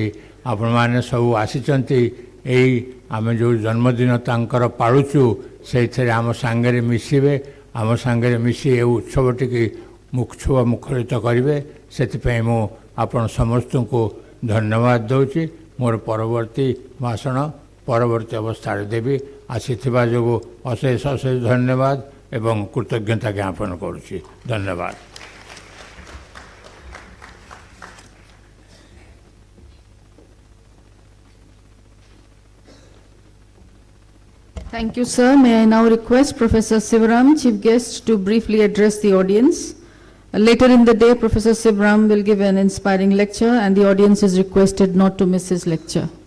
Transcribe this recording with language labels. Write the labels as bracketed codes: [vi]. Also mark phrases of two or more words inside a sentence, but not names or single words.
[or] ଆପଣମାନେ ସବୁ ଆସିଛନ୍ତି, ଏଇ ଆମେ ଯେଉଁ ଜନ୍ମଦିନ ତାଙ୍କର ପାଳୁଛୁ ସେଇଥିରେ ଆମ ସାଙ୍ଗରେ ମିଶିବେ, ଆମ ସାଙ୍ଗରେ ମିଶି ଏ ଉତ୍ସବଟିକି ମୁଖରିତ କରିବେ। ସେଥିପାଇଁ ମୁଁ ଆପଣ ସମସ୍ତଙ୍କୁ ଧନ୍ୟବାଦ ଦେଉଛି। ମୋର ପରବର୍ତ୍ତୀ ଭାଷଣ ପରବର୍ତ୍ତୀ ଅବସ୍ଥାରେ ଦେବି। ଆସିଥିବା ଯୋଗୁଁ ଅଶେଷ ଅଶେଷ ଧନ୍ୟବାଦ ଏବଂ କୃତଜ୍ଞତା ଜ୍ଞାପନ କରୁଛି। ଧନ୍ୟବାଦ। [en] Thank you, sir. May I now request Professor Sivaram, Chief Guest, to briefly address the audience. Later in the day, Professor Sivaram will give an inspiring lecture, and the audience is requested not to miss his lecture.